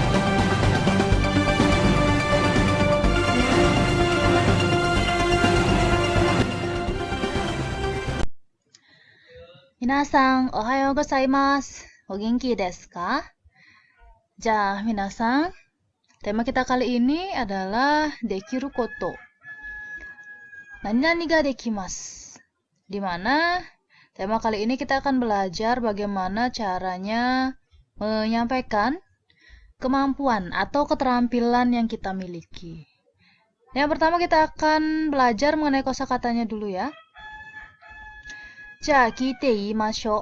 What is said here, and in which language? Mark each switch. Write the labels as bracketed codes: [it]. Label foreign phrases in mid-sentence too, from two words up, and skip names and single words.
[ja] 皆さん、おはようございます. お元気ですか? Minasan, [id] tema kita kali ini adalah [ja] できること. 何ができます. [id] Di mana tema kali ini kita akan belajar bagaimana caranya menyampaikan kemampuan atau keterampilan yang kita miliki. Yang pertama kita akan belajar mengenai kosakatanya dulu ya. [ja] きていいましょう.